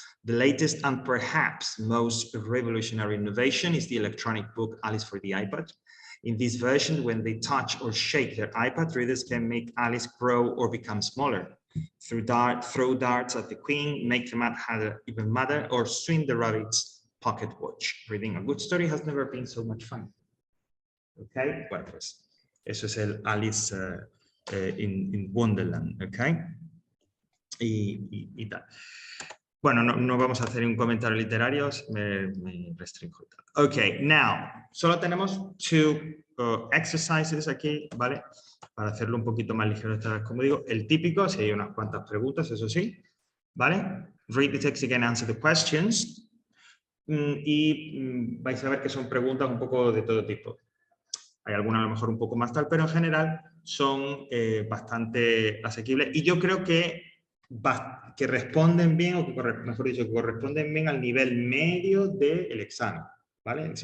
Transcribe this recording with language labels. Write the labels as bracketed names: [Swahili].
[English] The latest and perhaps most revolutionary innovation is the electronic book Alice for the iPad. In this version, when they touch or shake their iPad, readers can make Alice grow or become smaller. Throw darts at the queen, make the Mad Hatter even madder, or swing the rabbit's pocket watch. Reading a good story has never been so much fun. [Spanish] Okay, bueno, pues eso es el Alice in Wonderland, okay? Y tal. Bueno, no vamos a hacer un comentario literario, me restringo. Okay, now, solo tenemos two exercises aquí, ¿vale? Para hacerlo un poquito más ligero esta vez, como digo, el típico, si hay unas cuantas preguntas, eso sí, ¿vale? [English] Read the text again, answer the questions. [Spanish] Y vais a ver que son preguntas un poco de todo tipo. Hay algunas a lo mejor un poco más tal, pero en general son bastante asequibles. Y yo creo que responden bien, o que mejor dicho, que corresponden bien al nivel medio del examen, ¿vale?